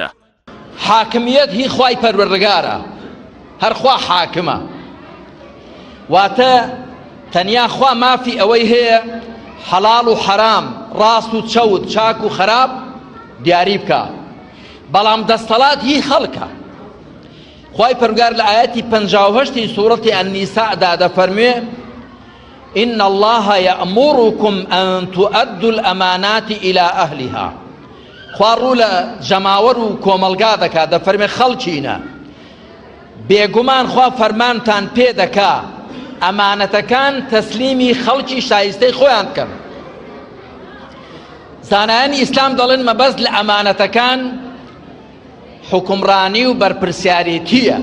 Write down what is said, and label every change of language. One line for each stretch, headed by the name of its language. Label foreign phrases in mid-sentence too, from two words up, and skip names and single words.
Central Kurdish: حاکمیت هی خوای پەروەردگارە، هەر خوا حاکمە، واتە تەنیا خوا مافی ئەوەی هەیە حەڵاڵ و حەرام، ڕاست و چەوت، چاک و خەراب دیاری بکە. بەڵام دەستەڵات هی خەڵکە. خوای پەروەردگار لە ئایەتی 58 سوورەتی ئەننیساءدا دەفەرموێ
Arabic: إن الله يأمركم أن تؤدوا الأمانات إلى أهلها.
Central Kurdish: خوارو لجماور و کۆمەلگا دەکا دەفەرمێ خەڵکینە بێگومان خوا فەرمانتان پێ دەکا ئەمانەتەکان تەسلیمی خەڵکی شایستەی خۆیان بکەن. زانایانی ئیسلام دەڵێن مەبەست لە ئەمانەتەکان حکومڕانی و بەرپرسیارەتیە.